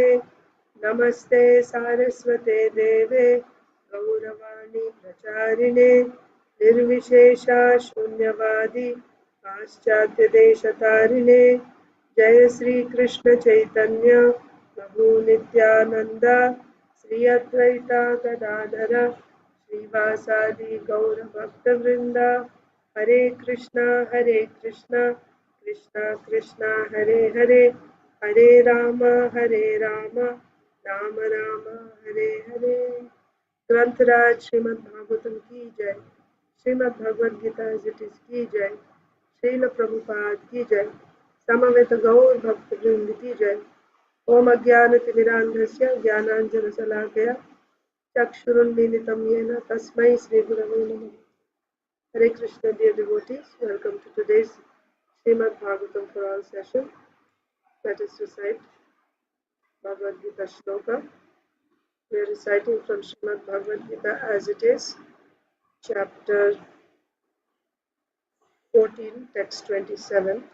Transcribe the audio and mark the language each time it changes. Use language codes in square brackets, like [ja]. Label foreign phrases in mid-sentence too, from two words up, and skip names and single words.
[sa] नमस्ते सारस्वते देवे गौरवाणी प्रचारिणे निर्विशेषा शून्यवादी पाश्चात्यदेशतारिणे। जय श्री कृष्ण चैतन्य प्रभु नित्यानंद श्री अद्वैता गदाधर श्रीवासादि गौर भक्तवृंद। हरे कृष्णा कृष्णा कृष्णा हरे हरे, हरे राम राम राम हरे हरे। [hi] ग्रंथराज श्रीमद् भागवतम की जय। श्रीमद् भगवद गीता [en] as it is [hi] की जय। श्रील प्रभुपाद की जय। समवेत गौर भक्त वृंद की जय। [sa] ओम अज्ञानतिमिरान्धस्य ज्ञानाञ्जनशलाकया चक्षुरुन्मीलितं येन तस्मै श्रीगुरवे नमः। [en] Hare Krishna, dear devotees, welcome to today's Srimad Bhagavatam for All session. Let us recite Bhagavad Gita Shloka. We are reciting from Srimad Bhagavad Gita as it is, chapter 14, text 27.